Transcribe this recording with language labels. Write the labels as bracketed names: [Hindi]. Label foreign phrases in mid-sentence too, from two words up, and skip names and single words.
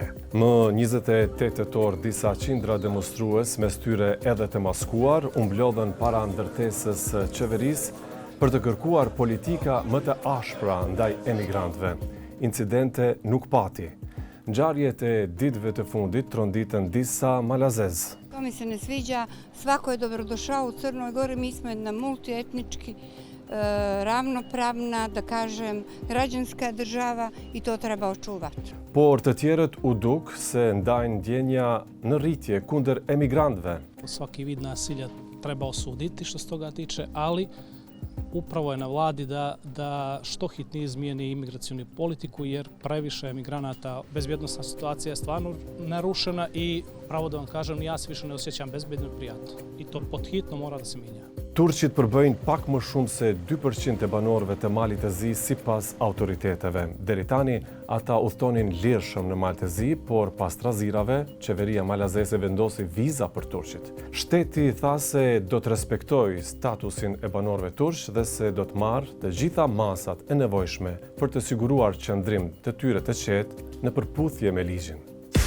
[Albanian] Më 28 tetor disa qindra demonstrues, mes tyre edhe të maskuar, u mblodhen para ndërtesës qeverisë për të kërkuar politika më të ashpra ndaj emigrantëve. Incidente nuk pati. Ngjarjet e ditëve të fundit tronditën disa malazez. [Serbian] To mi se ne sviđa, svako je dobrodošao u Crnoj Gori, mi smo jedna multietnički, ravnopravna, da kažem, građanska država i to treba očuvati. [Albanian] Por të tjerët u duk se ndajnë ndjenja në rritje kundër emigrantëve. [Serbian] Svaki vid nasilja treba osuditi što se toga tiče, ali upravo je na vladi da što hitnije izmijeni imigracionu politiku jer previše emigranata, bezbjednosna situacija je stvarno narušena i pravo da vam kažem, ja se više ne osjećam bezbjedno i prijatno. I to pod hitno mora da se mijenja. [Albanian] Turqit përbëjnë pak më shumë se 2% e banorëve të Malit të Zi sipas autoriteteve. Deri tani ata udhtonin lirshëm në Mal të Zi, por pas trazirave, qeveria malazese vendosi viza për turqit. Shteti tha se do të respektojë statusin e banorëve turq dhe se do të marrë të gjitha masat e nevojshme për të siguruar qëndrim të tyre të qetë në përputhje me ligjin.